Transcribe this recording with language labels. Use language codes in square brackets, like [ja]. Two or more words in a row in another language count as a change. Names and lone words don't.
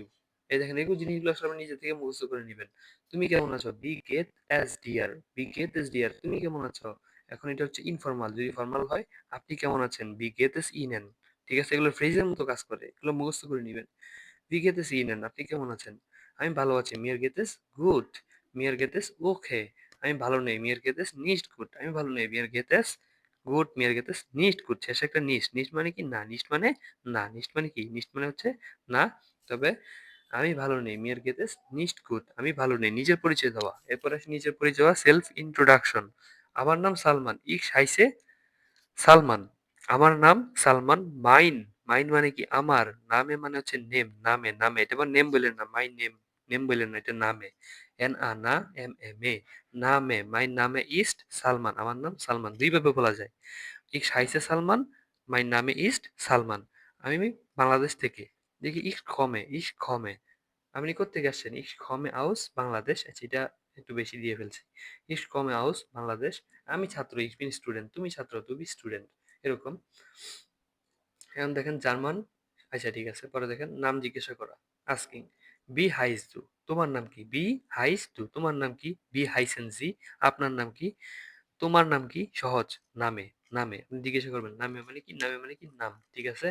[bn] এই দেখেন, এগুলো জিনিসগুলো আসলে আপনি নিজে থেকে মুখস্থ করে নেবেন। তুমি কেমন আছো? [de] wie geht es dir, wie geht es dir, [bn] তুমি কেমন আছো। এখন এটা হচ্ছে ইনফর্মাল, যদি ফর্মাল হয় আপনি কেমন আছেন? [de] wie geht es Ihnen. [bn] ঠিক আছে? এগুলো ফ্রেজের মতো কাজ করে, এগুলো মুখস্থ করে নেবেন। [de] Wie geht es Ihnen? [bn] আপনি কেমন আছেন? আমি ভালো আছি। [de] Mir geht es gut. Mir geht es okay. [bn] আমি ভালো নেই। [de] Mir geht es nicht gut. [bn] আমি ভালো নেই। [de] Mir geht es gut. Mir geht es nicht gut. [bn] শেষে একটা nicht. Nicht মানে কি? না। Nicht মানে না। Nicht মানে কি? Nicht মানে হচ্ছে না। তবে আমি ভালো নেই। [de] Mir geht es nicht gut. [bn] আমি ভালো নেই। নিজের পরিচয় দেওয়া। এরপর আসে নিজের পরিচয় দেওয়া, [en] self introduction. [bn] আমার নাম সালমান। [de] Ich heiße [bn] সালমান। আমার নাম সালমান। মাইন, মাইন মানে কি? আমার। নামে মানে হচ্ছে নেম, নামে, নামে। এটা আবার নেম বললেন না, [en] my name, [bn] নেম বললেন না, এটা নামে। এন আ না এম এ মে, নামে, [de] mein Name ist Salman, [bn] আমার নাম সালমান। দুই ভাবে বলা যায়। [de] ich heiße Salman, mein Name ist Salman. [bn] আমি বাংলাদেশ থেকে। দেখি [de] ich komme, ich komme, [bn] আপনি কোত্থেকে আসছেন? [de] ich komme aus Bangladesch. [bn] আচ্ছা, এটা একটু বেশি দিয়ে ফেলছি। [de] Ich komme aus বাংলাদেশ। [bn] আমি ছাত্র, [de] ich bin স্টুডেন্ট। [bn] তুমি ছাত্র, [de] du bist স্টুডেন্ট। এরকম। [bn] এখন দেখেন জার্মান, আচ্ছা ঠিক আছে, পরে দেখেন নাম জিজ্ঞাসা করা, আস্কিং, [de] wie heißt du, [bn] তোমার নাম কি? [de] wie heißt du, [bn] তোমার নাম কি? [de] wie heißen Sie, [bn] আপনার নাম কি? তোমার নাম কি? সহজ, নামে, নামে আপনি জিজ্ঞাসা করবেন নামে মানে কি, নামে মানে কি নাম, ঠিক আছে?